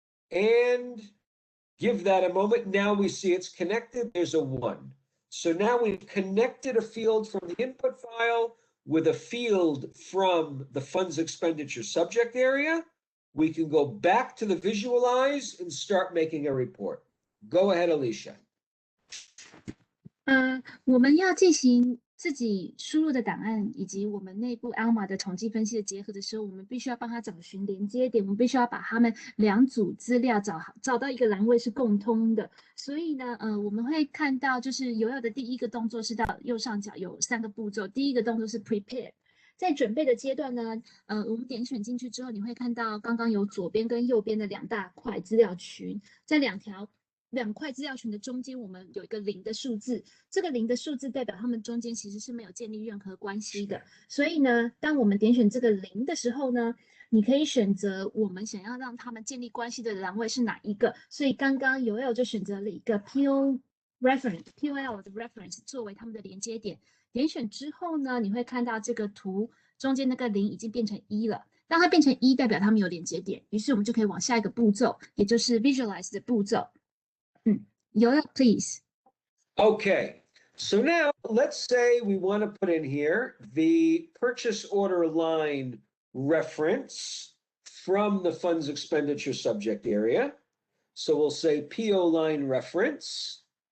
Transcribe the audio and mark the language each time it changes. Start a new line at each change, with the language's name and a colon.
English: And give that a moment. Now we see it's connected. There's a 1. So now we've connected a field from the input file with a field from the funds expenditure subject area. We can go back to the visualize and start making a report. Go ahead, Alicia.
Chinese: 我们要进行自己输入的档案以及我们内部 Alma 的统计分析的结合的时候，我们必须要帮它找寻连接点，我们必须要把它们2组资料找到一个栏位是共通的。所以呢，我们会看到就是Yoel的第一个动作是到右上角有3个步骤，第一个动作是 Prepare。在准备的阶段呢，我们点选进去之后，你会看到刚刚有左边跟右边的2大块资料群，在2块资料群的中间，我们有一个0的数字，这个0的数字代表它们中间其实是没有建立任何关系的。所以呢，当我们点选这个0的时候呢，你可以选择我们想要让他们建立关系的栏位是哪一个。所以刚刚Yoel就选择了一个 POL 的 reference 作为他们的连接点。点选之后呢，你会看到这个图中间那个0已经变成1了。当它变成1，代表它们有连接点，于是我们就可以往下一个步骤，也就是 visualize 的步骤。
English: Yoel, please. Okay, so now let's say we want to put in here the purchase order line reference from the funds expenditure subject area. So we'll say PO line reference.